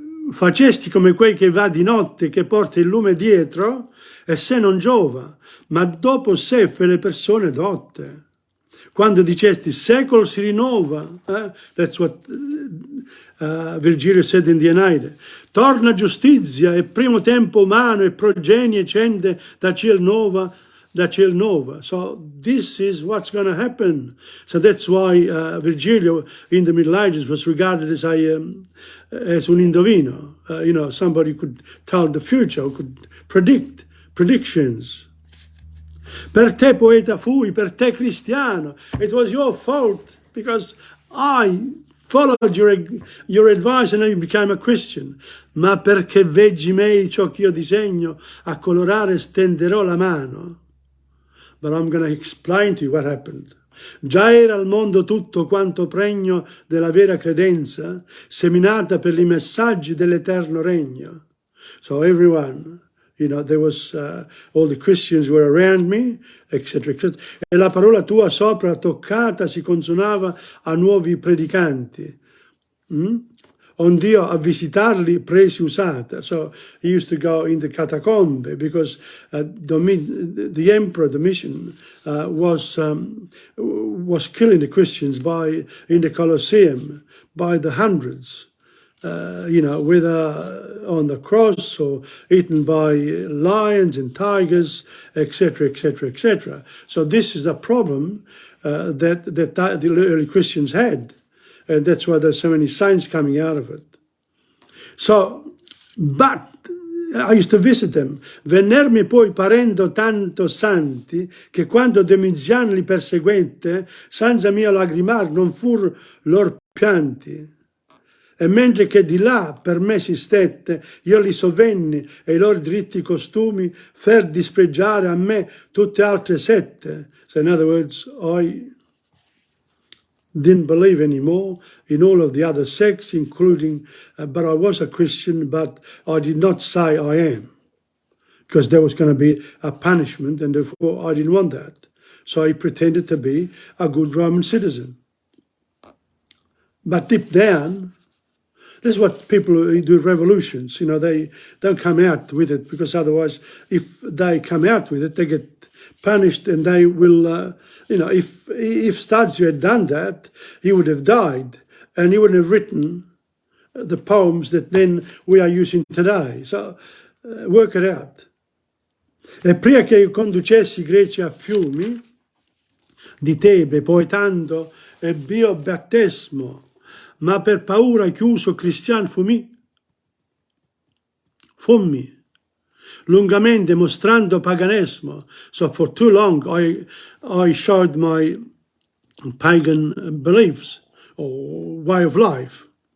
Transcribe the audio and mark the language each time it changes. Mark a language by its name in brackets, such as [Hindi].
[Italian] Facesti come quei che va di notte, che porta il lume dietro e se non giova, ma dopo sé fa le persone dotte. Quando dicesti secolo si rinnova, [English] that's what Virgilio said in the Eneide. [Italian] Torna giustizia e primo tempo umano e progenie cende da ciel nova. [English] So this is what's going to happen. So that's why Virgilio in the Middle Ages was regarded as [Italian] un indovino. [English] You know, somebody who could tell the future, who could predict predictions. [Italian] Per te poeta fui, per te cristiano. [English] It was your fault because I followed your advice and you became a Christian. [Italian] Ma perché veggi me ciò che io disegno, a colorare stenderò la mano. [English] But I'm going to explain to you what happened. [Italian] Già era al mondo tutto quanto pregno della vera credenza, seminata per i messaggi dell'eterno regno. [English] So everyone, you know, there was, all the Christians were around me, etc., etc. [Italian] E la parola tua sopra toccata si consonava a nuovi predicanti. Ond'io a visitarli presi usata. [English] So he used to go in the catacombe because the emperor, the mission, was killing the Christians in the Colosseum by the hundreds. You know, whether on the cross or eaten by lions and tigers, etc., etc., etc. So this is a problem that the early Christians had. And that's why there's so many signs coming out of it. So, but I used to visit them. [Italian] Vennermi poi parendo tanto santi, che quando Domiziano li perseguette, senza mio lagrimar non fur lor pianti. E mentre che di là per me si stette, io li sovvenni e i loro diritti costumi, fer dispregiare a me tutte altre sette. [English] So in other words, I didn't believe anymore in all of the other sects, including, but I was a Christian, but I did not say I am, because there was going to be a punishment, and therefore I didn't want that. So I pretended to be a good Roman citizen. But deep down, this is what people who do revolutions, you know, they don't come out with it, because otherwise, if they come out with it, they get punished, and they will, you know, if Stazio had done that, he would have died, and he wouldn't have written the poems that then we are using today. So, work it out. [Italian] E prima che io conducessi i greci a fiumi di Tebe, poetando ebbio battesimo, ma per paura chiuso cristian fummi, lungamente mostrando paganesimo. [English] So for too long I showed my pagan beliefs or way of life.